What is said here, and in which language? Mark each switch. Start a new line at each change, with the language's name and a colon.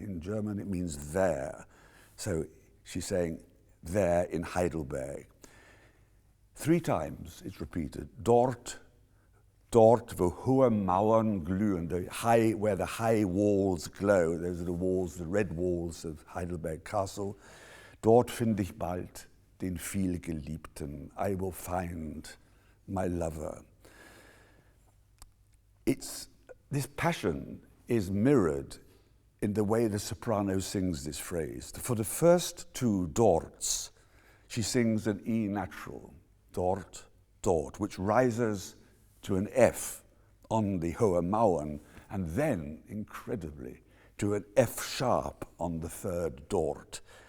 English: In German it means there. So she's saying there in Heidelberg. 3 times it's repeated,
German: dort, dort, wo hohe Mauern glühen,
English: where the high walls glow. Those are the walls, the red walls of Heidelberg Castle.
German: Dort finde ich bald den vielgeliebten.
English: I will find my lover. This passion is mirrored in the way the soprano sings this phrase. For the first 2 dorts, she sings an E natural,
German: dort, dort,
English: which rises to an F on the hohe Mauern, and then, incredibly, to an F sharp on the 3rd dort.